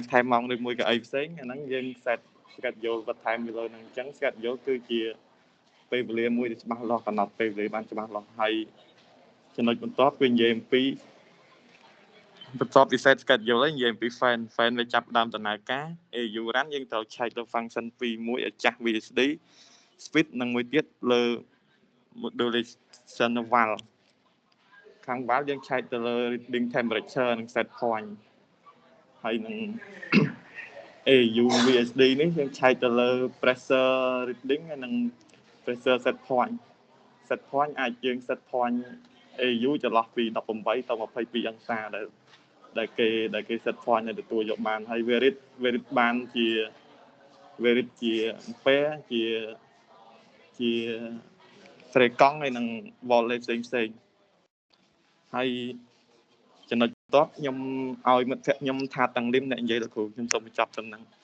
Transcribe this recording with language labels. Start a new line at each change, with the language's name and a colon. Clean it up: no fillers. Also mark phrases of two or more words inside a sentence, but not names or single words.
Khmer: ថែមម៉ោងឬមួយក៏អីផ្សេងអាហ្នឹងយើង
English: set schedule
Khmer: បន្ថែមពីលើហ្នឹងអញ្ចឹង schedule គឺជាពេលវេលាមួយដែលច្បាស់លាស់កំណត់ពេលវេលាបានច្បា ស់លាស់ហើយចំណុចបន្ទាប់គឺនិយាយអំពីបន្ទាប់ពី
English: set schedule
Khmer: ហើយនិយាយអំពី fan វាចាប់ផ្ដើមដំណើរការ AU run យើងត្រូវឆែកទៅ function 2មួយឲ្យចាស់
English: VSD speed
Khmer: និងមួយទៀតលើ modulation valve ខាង valve យើងឆែកទៅលើ
English: reading temperature
Khmer: និង
English: set point
Khmer: ហើយនឹង AU VSD នេះយើងឆែកទៅលើ
English: pressure reading
Khmer: ហើយនិង
English: pressure set point
Khmer: អាចយើង
English: set point
Khmer: AU ចន្លោះពី18ទៅ22អង្សាដែលគេ
English: set point
Khmer: ឲ្យទទួលយកបានហើយ read បានជា ampere ជា frequency ហើយនិង voltage ផ្សេងហើយចំណុចបន្ទាប់ខ្ញុំឲ្យមិត្តភក្តិខ្ញុំថាតាំងលឹមអ្នកនិយាយលោកគ្រូខ្ញុំសូមបញ្ចប់ត្រឹមហ្នឹង